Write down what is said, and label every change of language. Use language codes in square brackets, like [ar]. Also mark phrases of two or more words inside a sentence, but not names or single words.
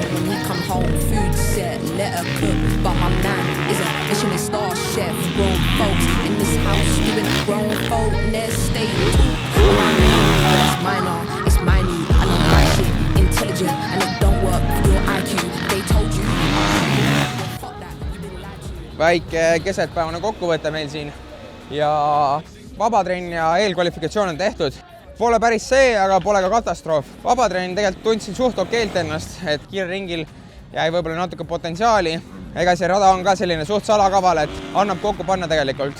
[en] When we come home, food set, let her cook. But my man is a Michelin star chef. Grown folks in this house doing grown folk nest state. It's minor, it's minute. I know my shit, intelligent, and it don't work for your IQ. They told you. Fuck that, you've been lied to. [et] Väike kesetpäevane kokkuvõte meil siin ja vabatrenn ja eelkvalifikatsioon on tehtud. Pole päris see, aga pole ka katastroof. Vabatrenn tegelikult tundsin suht okeilt ennast, et kiirringil jäi võib-olla natuke potentsiaali. Ega see rada on ka selline suht salakaval, et annab kokku panna tegelikult.